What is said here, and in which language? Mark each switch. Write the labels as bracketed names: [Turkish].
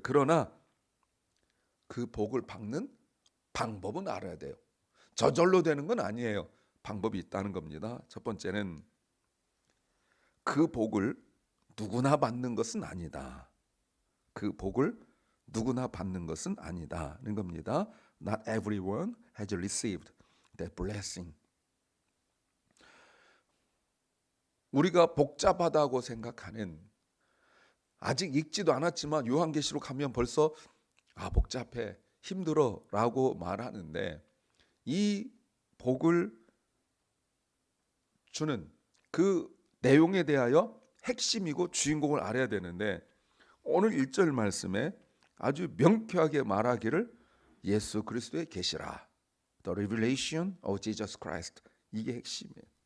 [Korean] 그러나 그 복을 받는 방법은 알아야 돼요. 저절로 되는 건 아니에요. 방법이 있다는 겁니다. 첫 번째는 그 복을 누구나 받는 것은 아니다. 그 복을 누구나 받는 것은 아니다는 겁니다. [English] Not everyone has received that blessing. [Korean] 우리가 복잡하다고 생각하는, 아직 읽지도 않았지만 요한계시록 하면 벌써 복잡해, 힘들어 라고 말하는데, 이 복을 주는 그 내용에 대하여 핵심이고 주인공을 알아야 되는데, 오늘 1절 말씀에 아주 명쾌하게 말하기를 예수 그리스도의 계시라, [English] The revelation of Jesus Christ, [Korean] 이게 핵심이에요.